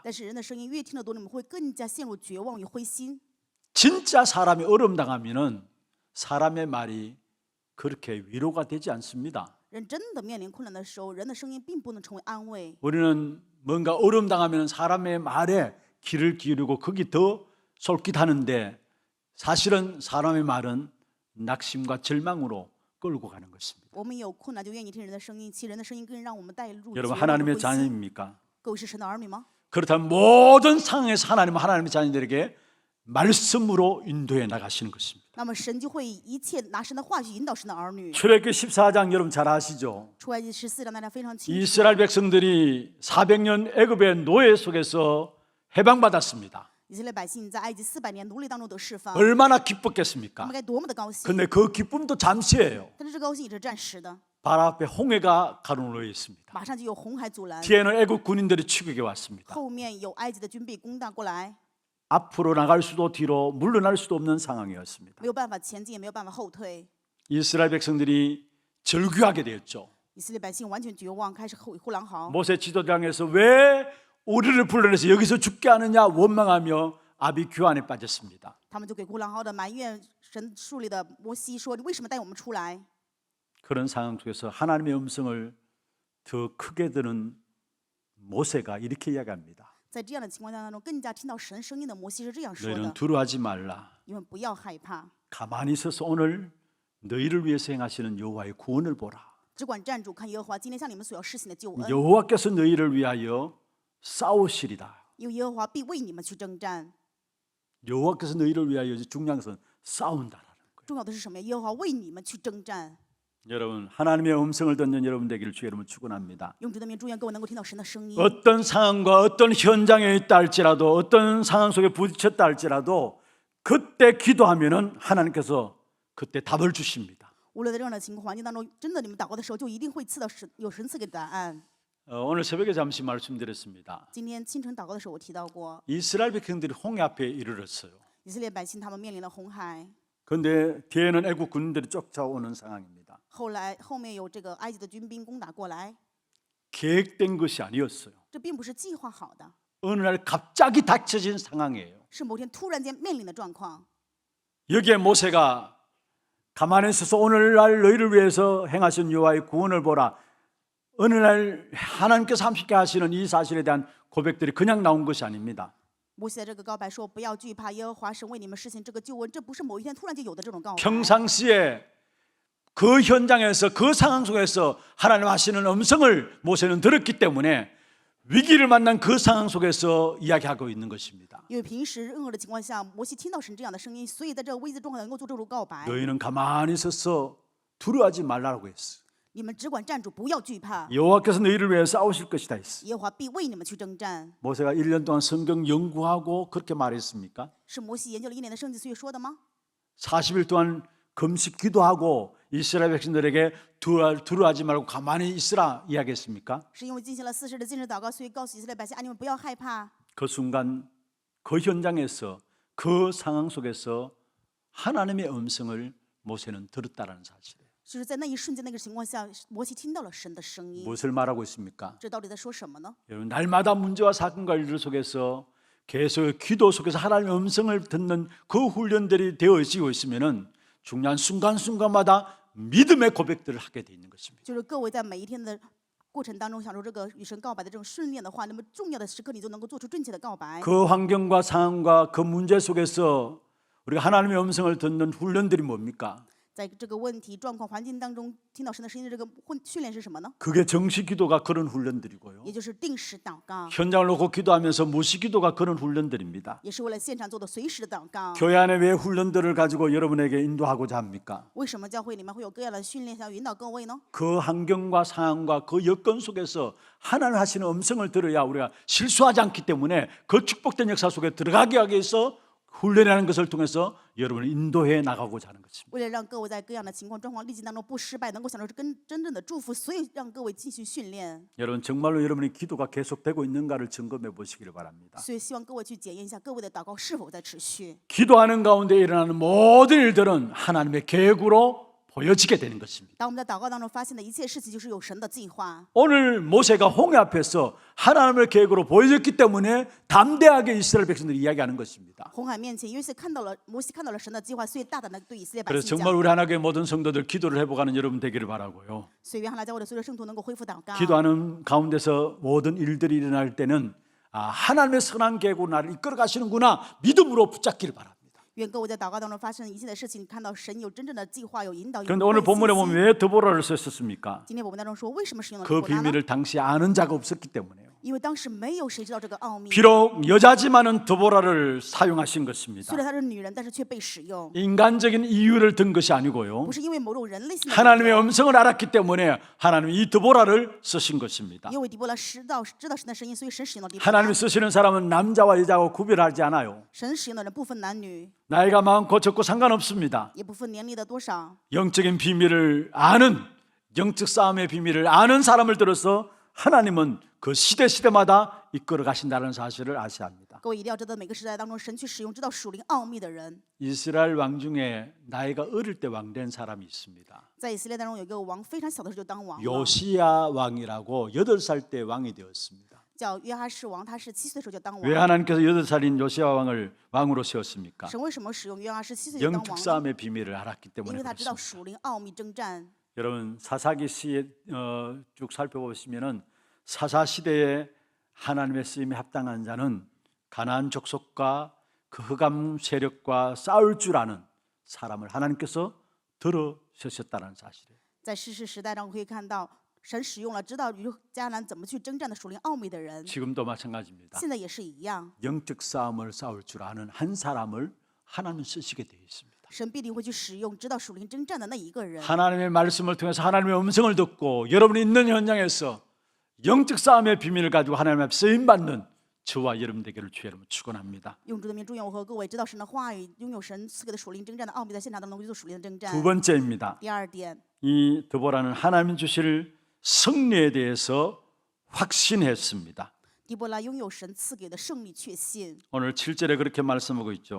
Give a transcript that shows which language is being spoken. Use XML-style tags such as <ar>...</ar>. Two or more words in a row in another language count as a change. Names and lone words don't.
<zh>但是人的声音越听得多，你们会更加陷入绝望与灰心。</zh> <ko>진짜 사람이 어려움 당하면은 사람의 말이 그렇게 위로가 되지 않습니다.</ko> <zh>人真的面临困难的时候，人的声音并不能成为安慰。</zh> <ko>우리는 뭔가 어려움 당하면 사람의 말에 귀를 기울이고 거기 더 솔깃하는데 사실은 사람의 말은 낙심과 절망으로 끌고 가는 것입니다.</ko> <zh>我们有困难就愿意听人的声音，其实人的声音更让我们带入绝</zh> <ko>여러분</ko> <zh>望与</zh> <ko>하나님의</ko> <zh>灰心。</zh> <ko>자녀입니까?</ko> <zh>各位是神的儿女吗？</zh> <ko>그렇다면 모든 상황에서 하나님은 하나님의 자녀들에게 말씀으로 인도해 나가시는 것입니다.</ko> <zh>那么神就会以一切拿神的话去引导神的儿女。</zh> <ko>출애굽기 14장 여러분 잘 아시죠?</ko> <zh>出埃及14章大家非常清楚。</zh> <ko>이스라엘 백성들이 400년 애굽의 노예 속에서 해방받았습니다.</ko> <zh>以色列百姓在埃及400年奴隶当中得释放，</zh> <ko>얼마나</ko> <zh>他</zh> <ko>기뻤겠습니까?</ko> <zh>们该多么的高兴！</zh> <ko>근데 그 기쁨도 잠시예요.</ko> <zh>但是这高兴也是暂时的，</zh> <ko>발 앞에 홍해가 가로놓여 있습니다.</ko> <zh>马上就有红海阻拦，</zh> <ko>뒤에는 애굽 군인들이 추격해 왔습니다.</ko> <zh>后面有埃及的军备攻打过来，</zh> <ko>앞으로 나갈 수도 뒤로 물러날 수도 없는 상황이었습니다.</ko> <zh>没有办法前进，也没有办法后退。</zh> <ko>이스라엘 백성들이 절규하게 되었죠.</ko> <zh>以色列百姓完全绝望，开始呼狼嚎。</zh> <ko>모세 지도장에서 왜 우리를 불러내서 여기서 죽게 하느냐 원망하며 아비규환에 빠졌습니다.</ko> <zh>他们就给呼狼嚎的埋怨神树立的摩西说：“你为什么带我们出来？”</zh> <ko>그런 상황 속에서 하나님의 음성을 더 크게 들은 모세가 이렇게 이야기합니다.</ko> <zh>在这样的情况当中，更加听到神声音的摩西是这样说</zh> <ko>너희는</ko> <zh>的：</zh> <ko>두려워하지 말라.</ko> <zh>你们不要害怕，</zh> <ko>가만히 있어서 오늘 너희를 위해서 행하시는 여호와의 구원을 보라.</ko> <zh>只管站住，看耶和华今天向你们所要施行的救恩，</zh> <ko>여호와께서 너희를 위하여 싸우시리다.</ko> <zh>因为耶和华必为你们去征战。</zh> <ko>여호와께서 너희를 위하여 중요한 것은 싸운다라는 거예요.</ko> <zh>重要的是什么呀？耶和华为你们去征战。</zh> <ko>여러분, 하나님의 음성을 듣는 여러분 되기를 주의 이름으로 축원합니다.</ko> <zh>用主的名祝愿各位能够听到神的声音。</zh> <ko>어떤 상황과 어떤 현장에 있다 할지라도 어떤 상황 속에 부딪혔다 할지라도 그때 기도하면은 하나님께서 그때 답을 주십니다.</ko> <zh>无论在任何的情况环境当中，真的你们祷告的时候，就一定会赐到神，有神赐给答案。</zh> <ko>오늘 새벽에 잠시 말씀드렸습니다.</ko> <zh>今天清晨祷告的时候，我提到过，</zh> <ko>이스라엘 백성들이 홍해 앞에 이르렀어요.</ko> <zh>以色列百姓他们面临了红海，</zh> <ko>그런데 뒤에는 애국 군인들이 쫓아오는 상황입니다.</ko> <zh>后面有这个埃及的军兵攻打过来，</zh> <ko>계획된 것이 아니었어요.</ko> <zh>这并不是计划好的，</zh> <ko>어느 날 갑자기 닥쳐진 상황이에요.</ko> <zh>是某天突然间面临的状况。</zh> <ko>여기에 모세가 가만히 있어서 오늘날 너희를 위해서 행하신 여호와의 구원을 보라. 어느 날 하나님께서 함께 하시는 이 사실에 대한 고백들이 그냥 나온 것이 아닙니다.</ko> <zh>摩西的这个告白说：“不要惧怕，耶和华神为你们施行这个救恩。” 这不是某一天突然就有的这种告白。</zh> <ko>평상시에 그 현장에서 그 상황 속에서 하나님 하시는 음성을 모세는 들었기 때문에 위기를 만난 그 상황 속에서 이야기하고 있는 것입니다.</ko> <zh>因为平时任何的情况下，摩西听到神这样的声音，所以在这个危机状况能够做这种告白。</zh> <ko>너희는 가만히 서서 두려워하지 말라고 했어.</ko> <zh>你们只管站住，不要惧怕，</zh> <ko>여호와께서 너희를 위해 싸우실 것이다 했어.</ko> <zh>耶和华必为你们去征战。</zh> <ko>모세가 1년 동안 성경 연구하고 그렇게 말했습니까?</ko> <zh>是摩西研究了1年的圣经，所以说的吗？</zh> <ko>40일 동안 금식 기도하고 이스라엘 백성들에게 두려워하지 말고 가만히 있으라 이야기했습니까?</ko> <zh>是因为进行了40日的禁食祷告，所以告诉以色列百姓：“啊，你们不要害怕。</zh> <ko>그 순간 그 현장에서 그 상황 속에서 하나님의 음성을 모세는 들었다라는 사실이에요.</ko> <zh>就是在那一瞬间、那个情况下，摩西听到了神的声音。</zh> <ko>무엇을 말하고 있습니까?</ko> <zh>这到底在说什么呢？</zh> <ko>여러분, 날마다 문제와 사건과 일들 속에서 계속 기도 속에서 하나님의 음성을 듣는 그 훈련들이 되어지고 있으면은 중요한 순간순간마다 믿음의 고백들을 하게 돼 있는 것입니다.</ko> <zh>就是各位在每一天的过程当中享受这个与神告白的这种训练的话，那么重要的时刻你就能够做出正确的告白。</zh> <ko>그 환경과 상황과 그 문제 속에서 우리가 하나님의 음성을 듣는 훈련들이 뭡니까?</ko> <zh>在这个问题、状况、环境当中听到神的声音的这个训练是什么呢？</zh> <ko>그게 정시 기도가 그런 훈련들이고요.</ko> <zh>也就是定时祷告，</zh> <ko>현장을 놓고 기도하면서 무시 기도가 그런 훈련들입니다.</ko> <zh>也是为了现场做的随时的祷告。</zh> <ko>교회 안에 왜 훈련들을 가지고 여러분에게 인도하고자 합니까?</ko> <zh>为什么教会里面会有各样的训练，想要引导各位呢？</zh> <ko>그 환경과 상황과 그 여건 속에서 하나님 하시는 음성을 들어야 우리가 실수하지 않기 때문에 그 축복된 역사 속에 들어가게 하기 위해서 훈련하는 것을 통해서 여러분을 인도해 나가고자 하는 것입니다.</ko> <zh>为了让各位在各样的情况、状况、逆境当中不失败，能够享受真正的祝福，所以让各位继续训练。</zh> <ko>여러분, 정말로 여러분의 기도가 계속되고 있는가를 점검해 보시기를 바랍니다.</ko> <zh>所以希望各位去检验一下各位的祷告是否在持续。</zh> <ko>기도하는 가운데 일어나는 모든 일들은 하나님의 계획으로 보여지게 되는 것입니다.</ko> <zh>当我们在祷告当中发现的一切事情，就是有神的计划。</zh> <ko>오늘 모세가 홍해 앞에서 하나님의 계획으로 보여졌기 때문에 담대하게 이스라엘 백성들이 이야기하는 것입니다.</ko> <zh>红海面前，约瑟看到了摩西看到了神的计划，所以大胆的对以色列百</zh> <ko>그래서</ko> <zh>姓</zh> <ko>정말</ko> <zh>讲。</zh> <ko>우리 하나님의 모든 성도들 기도를 해보가는 여러분 되기를 바라고요.</ko> <zh>所以约翰来教会的所有的圣徒能够恢复祷告。</zh> <ko>기도하는 가운데서 모든 일들이 일어날 때는 하나님의 선한 계획으로 나를 이끌어 가시는구나 믿음으로 붙잡기를 바랍니다.</ko> <zh>愿各位在祷告当中发生一切的事情，看到神有真正的计划，有引导。有</zh> <ko>그런데 오늘</ko> <zh>信</zh> <ko>본문에</ko> <zh>心</zh> <ko>보면 왜 드보라를 썼습니까?</ko> <zh>今天我们当中说，为什么使用了</zh> <ko>그</ko> <zh>底波拉呢？</zh> <ko>비밀을 당시 아는 자가 없었기 때문에요.</ko> <zh>因为当时没有谁知道这个奥秘。</zh> <ko>비록 여자지만은 드보라를 사용하신 것입니다.</ko> <zh>虽然她是女人，但是却被使用，</zh> <ko>인간적인 이유를 든 것이 아니고요.</ko> <zh>不是因为某种人类性的理</zh> <ko>하나님의</ko> <zh>由，</zh> <ko>음성을 알았기 때문에 하나님이 이 드보라를 쓰신 것입니다.</ko> <zh>因为底波拉知道神的声音，所以神使用了底波拉。</zh> <ko>하나님이 쓰시는 사람은 남자와 여자하고 구별하지 않아요.</ko> <zh>神使用的人不分男女，</zh> <ko>나이가 많고 적고 상관없습니다.</ko> <zh>也不分年龄的多少。</zh> <ko>영적인 비밀을 아는, 영적 싸움의 비밀을 아는 사람을 들어서 하나님은 그 시대마다 이끌어 가신다는 사실을 아셔야 합니다.</ko> <zh>各位一定要知道，每个时代当中，神去使用知道属灵奥秘的人。</zh> <ko>이스라엘 왕 중에 나이가 어릴 때 왕된 사람이 있습니다.</ko> <zh>在以色列当中有一个王，非常小的时候就当王了，</zh> <ko>요시야 왕이라고 8살 때 왕이 되었습니다.</ko> <zh>叫约哈士王，他是7岁的时候就当</zh> <ko>왜</ko> <zh>王。</zh> <ko>하나님께서 8살인 요시야 왕을 왕으로 세웠습니까?</ko> <zh>神为什么使用约哈士7岁就当</zh> <ko>영적</ko> <zh>王呢？</zh> <ko>싸움의 비밀을 알았기</ko> <zh>因</zh> <ko>때문에</ko> <zh>为他知道</zh> <ko>그렇습니다.</ko> <zh>属灵奥秘征战。</zh> <ko>여러분, 사사기 시에 쭉 살펴보시면은 사사 시대에 하나님의 쓰임에 합당한 자는 가나안 족속과 그 흑암 세력과 싸울 줄 아는 사람을 하나님께서 들어서셨다는 사실이에요.</ko> <zh>在士师时代上可以看到，神使用了知道与迦南怎么去征战的属灵奥秘的人，</zh> <ko>지금도 마찬가지입니다.</ko> <zh>现在也是一样。</zh> <ko>영적 싸움을 싸울 줄 아는 한 사람을 하나님 쓰시게 되어 있습니다.</ko> <zh>神必定会去使用知道属灵征战的那一个人。</zh> <ko>하나님의 말씀을 통해서 하나님의 음성을 듣고 여러분이 있는 현장에서 영적 싸움의 비밀을 가지고 하나님 앞에 쓰임받는 저와 여러분 되기를 주의 이름으로 축원합니다.</ko> <zh>用主的名祝愿我和各位知道神的话语，拥有神赐给的属灵征战的奥秘，在现场当中去做属灵的征战。</zh> <ko>두 번째입니다.</ko> <zh>第二点，</zh> <ko>이 드보라는 하나님 주실 승리에 대해서 확신했습니다.</ko> <zh>狄波拉拥有神赐给的胜利确信。</zh> <ko>오늘 7절에 그렇게 말씀하고 있죠.</ko>